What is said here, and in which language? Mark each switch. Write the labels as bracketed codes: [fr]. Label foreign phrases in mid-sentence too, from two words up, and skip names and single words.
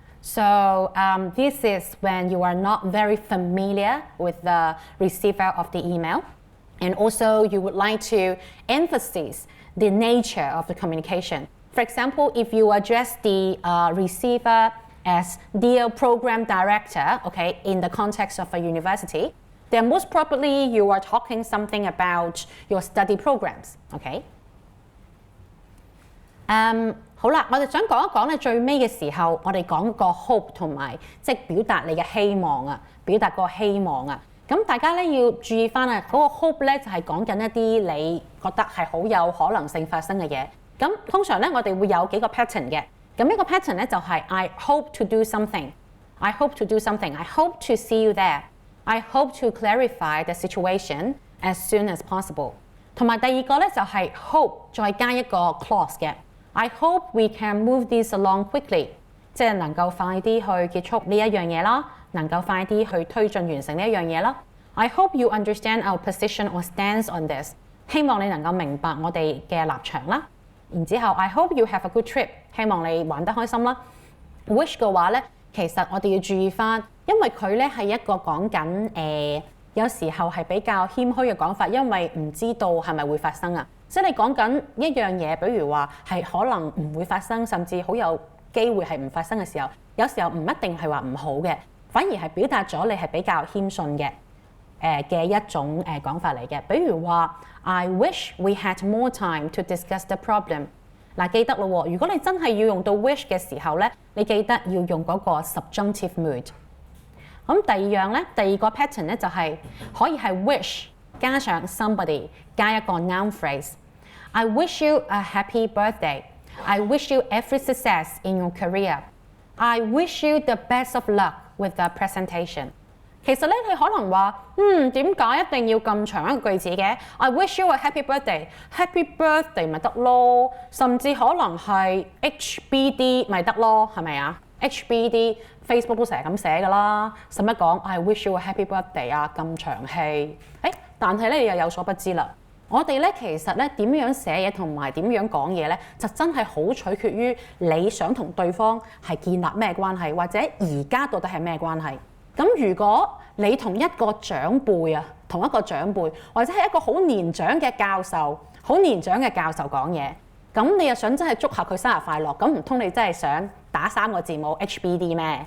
[en] So this is when you are not very familiar with the receiver of the email, and also you would like to emphasize the nature of the communication. For example, if you address the receiver as dear program director, okay, in the context of a university, then most probably you are talking something about your study programs, okay? [yue] 好啦，我哋想講一講咧，最尾嘅時候，我哋講個 hope 同埋即係表達你嘅希望啊，表達個希望啊。咁大家咧要注意翻啊，嗰個 hope 咧就係講緊一啲你覺得係好有可能性發生嘅嘢。咁通常咧我哋會有幾個 pattern 嘅。咁呢個 pattern 咧就係 [en] I hope to do something, I hope to do something, I hope to see you there, I hope to clarify the situation as soon as possible。 [yue] 同埋第二個咧就係 hope 再加一個 clause 嘅。 [en] I hope we can move this along quickly， [yue] 即係能夠快啲去結束呢一樣嘢啦，能夠快啲去推進完成呢一樣嘢啦。 [en] I hope you understand our position or stance on this， [yue] 希望你能夠明白我哋嘅立場啦。 [en] 然之後 I hope you have a good trip， [yue] 希望你玩得開心啦。Wish 嘅話咧，其實我哋要注意翻，因為佢咧係一個講緊有時候係比較謙虛嘅講法，因為唔知道係咪會發生啊。即係你講緊一樣嘢，比如話係可能唔會發生，甚至好有機會係唔發生嘅時候，有時候唔一定係話唔好嘅，反而係表達咗你係比較謙遜嘅一種講法嚟嘅。 [en] 比如話 I wish we had more time to discuss the problem。 [yue] 嗱，記得咯喎，如果你真係要用到 wish 嘅時候咧，你記得要用嗰個 [en] subjunctive mood。 [yue] 咁第二樣咧，第二個 pattern 咧就係可以係 wish 加上 somebody 加一個 [en] noun phrase。 I wish you a happy birthday. I wish you every success in your career. I wish you the best of luck with the presentation。 [yue] 其實咧，你可能話，點解一定要咁長一個句子嘅 ？ [en] I wish you a happy birthday， happy birthday [yue] 咪得咯，甚至可能係 HBD 咪得咯，係咪啊 ？HBD Facebook 都成日咁寫㗎啦，使乜講 [en] I wish you a happy birthday [yue] 啊？咁長氣，但係咧你又有所不知啦。我哋咧其實咧點樣寫嘢同埋點樣講嘢咧，就真係好取決於你想同對方係建立咩關係，或者而家到底係咩關係。咁如果你同一個長輩啊，同一個長輩，或者係一個好年長嘅教授，好年長嘅教授講嘢，咁你又想真係祝下佢生日快樂，咁唔通你真係想打3個字母 HBD 咩？